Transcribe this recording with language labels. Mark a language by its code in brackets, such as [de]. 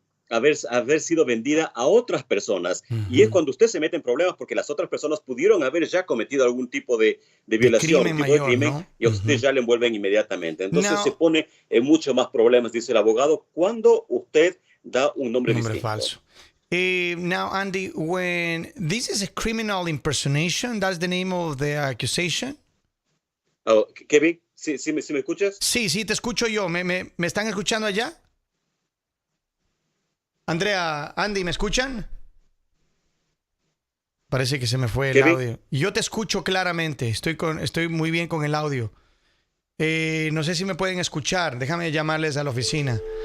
[es] haber sido vendida a otras personas. Y es cuando usted se mete en problemas porque las otras personas pudieron haber ya cometido algún tipo de violación, crimen un tipo de mayor, crimen, ¿no? y a usted ya le envuelven inmediatamente. Entonces [en] Now, [es] se pone en muchos más problemas, dice el abogado, cuando usted da un nombre distinto. falso. [en] Now, Andy, when this is a criminal impersonation, that's the name of the accusation. [es] Oh, Kevin, ¿sí me escuchas? Sí, te escucho yo. ¿Me están escuchando allá? Andrea, Andy, ¿me escuchan? Parece que se me fue el Kevin. audio. Yo te escucho claramente. Estoy muy bien con el audio. No sé si me pueden escuchar. Déjame llamarles a la oficina.